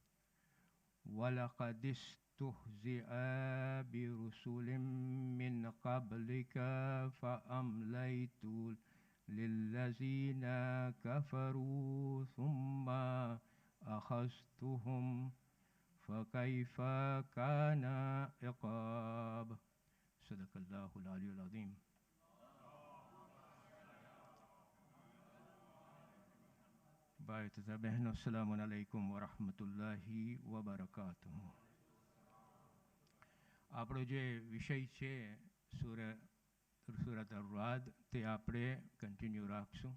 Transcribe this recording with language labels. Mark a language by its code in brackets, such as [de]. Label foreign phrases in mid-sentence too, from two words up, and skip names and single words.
[ar] ولقد استهزئ برسل من قبلك فأمليت للذين كفروا ثم أخذتهم فكيف كان عقاب صدق الله العلي العظيم. [gu] ભાઈ તથા બહેનો, [ar] السلام عليكم ورحمة الله وبركاته. [gu] આપણો જે વિષય છે સૂરત અર-રાદ, તે આપણે કન્ટિન્યુ રાખશું.